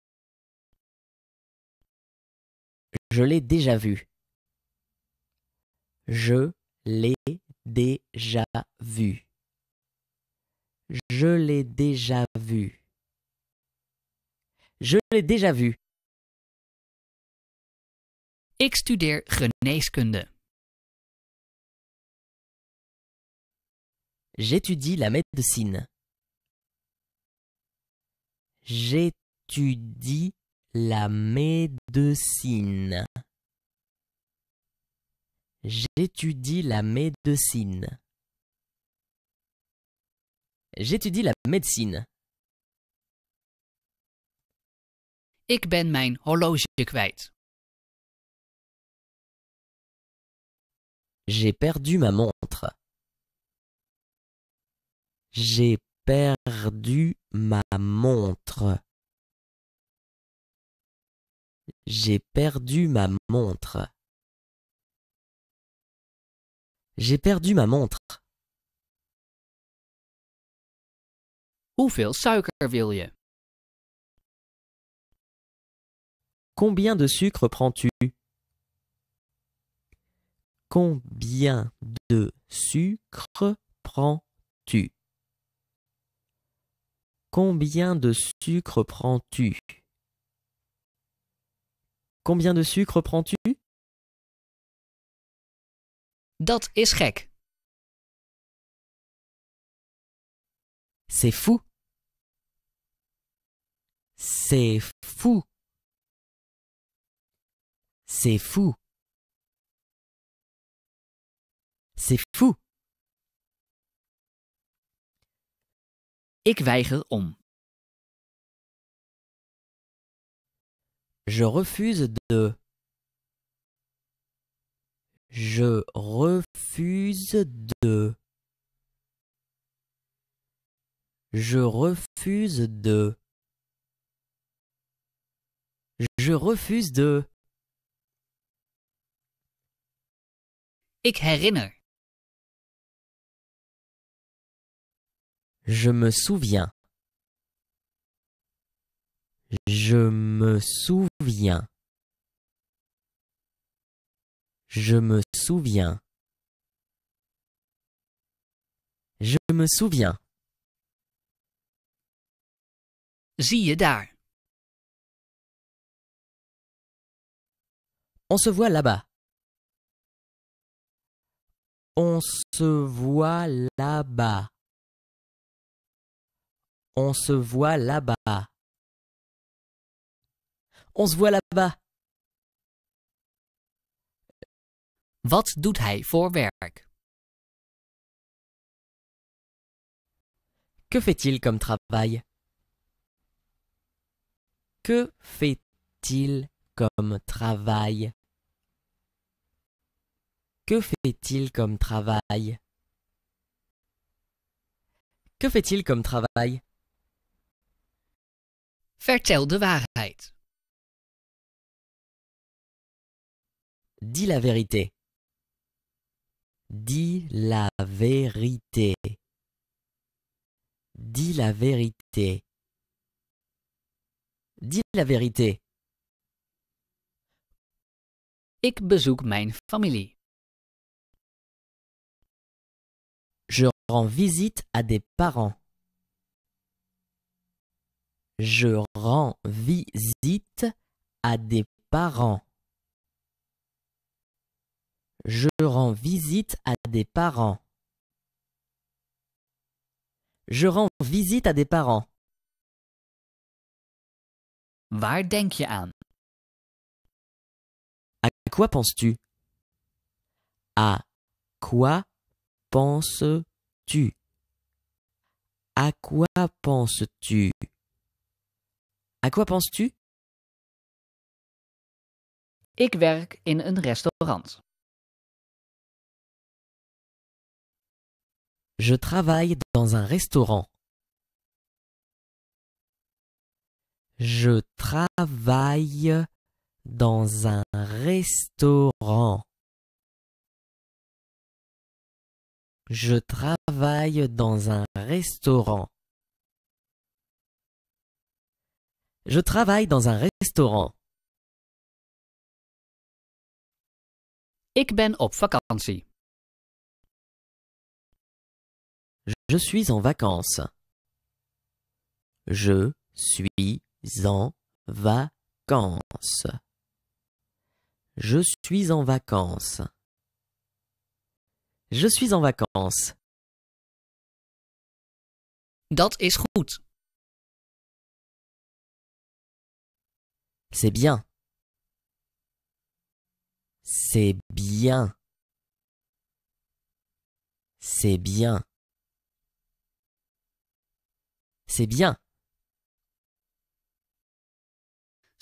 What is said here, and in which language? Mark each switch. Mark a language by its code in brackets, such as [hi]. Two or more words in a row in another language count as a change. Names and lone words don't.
[fr] Je l'ai déjà vu. Je l'ai déjà vu. Je l'ai déjà vu. Je l'ai déjà vu. [nl] Ik studeer geneeskunde. [fr] J'étudie la médecine. J'étudie la médecine. J'étudie la médecine. J'étudie la médecine. [nl] Ik ben mijn horloge kwijt. [fr] J'ai perdu ma montre. J'ai perdu ma montre. J'ai perdu ma montre. J'ai perdu ma montre. [nl] Hoeveel suiker wil je? [fr] Combien de sucre prends-tu? Combien de sucre prends-tu? Combien de sucre prends-tu? Combien de sucre prends-tu? [nl] Dat is gek. [fr] C'est fou. C'est fou. C'est fou. C'est fou. [nl] Ik weiger om. [fr] Je refuse de. Je refuse de. Je refuse de. Je refuse de. [nl] Ik herinner. [fr] Je me souviens. Je me souviens. Je me souviens. Je me souviens. [nl] Zie je daar. [fr] On se voit là-bas. On se voit là-bas. On se voit là-bas. On se voit là-bas. [nl] Wat doet hij voor werk? [fr] Que fait-il comme travail? Que fait-il comme travail? Que fait-il comme travail? Que fait-il comme travail? [nl] Vertel de waarheid. [fr] Dis la vérité. Dis la vérité. Dis la vérité. Dis la vérité. [nl] Ik bezoek mijn familie. [fr] Je rends visite à des parents. Je rends visite à des parents. Je rends visite à des parents. Je rends visite à des parents. [nl] Waar denk je aan? [fr] À quoi penses-tu? À quoi penses-tu? À quoi penses-tu? À quoi penses-tu? [nl] Ik werk in een restaurant. [fr] Je travaille dans un restaurant. Je travaille dans un restaurant. Je travaille dans un restaurant. Je travaille dans un restaurant. [nl] Ik ben op vakantie. [fr] Je suis en vacances. Je suis en vacances. Je suis en vacances. Je suis en vacances. [nl] Dat is goed. [fr] C'est bien. C'est bien. C'est bien. C'est bien.